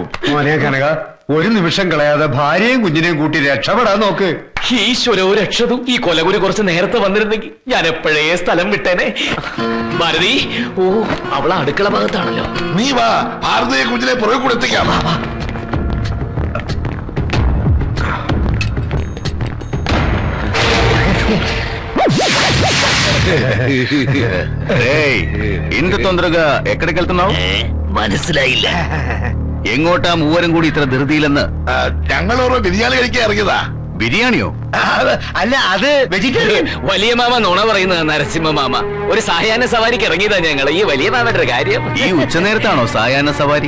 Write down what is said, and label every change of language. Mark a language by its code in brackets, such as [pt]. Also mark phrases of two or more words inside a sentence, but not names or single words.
[ml] മോനെ കനക, ഒരു നിമിഷം കളയാതെ ഭാര്യയും കുഞ്ഞിനെയും കൂട്ടി രക്ഷപ്പെടാൻ നോക്ക്. [sa] ഈശ്വരോ രക്ഷതും. [ml] ഈ കൊലഗുരു കുറച്ച് നേരത്തെ വന്നിരുന്നെങ്കിൽ ഞാൻ എപ്പോഴേ സ്ഥലം വിട്ടേനെ. ഭാരതി, ഓ, അവളെ അടുക്കള ഭാഗത്താണല്ലോ. നീ വാ, ഭാരതീയ കുഞ്ഞിനെ പുറകെ കൂടെ എത്തിക്കാം. [te] ఇంత తొందరగా ఎక్కడికి వెళ్తున్నావు? [ml] മനസ്സിലായില്ല. എങ്ങോട്ടാ മൂവരും കൂടി ഇത്ര ധൃതിയിലെന്ന്? ഞങ്ങൾ ഓരോ ബിരിയാണി കഴിക്കാൻ ഇറങ്ങിയതാ. ബിരിയാണിയോ? അല്ല, അത് വെജിറ്റേറിയൻ. വലിയ മാമ നുണ പറയുന്നത് നരസിംഹ മാമ. ഒരു സായാഹ്ന സവാരിക്ക് ഇറങ്ങിയതാ ഞങ്ങൾ. ഈ വലിയ മാമന്റെ കാര്യം. ഈ ഉച്ചനേരത്താണോ സായാഹ്ന സവാരി?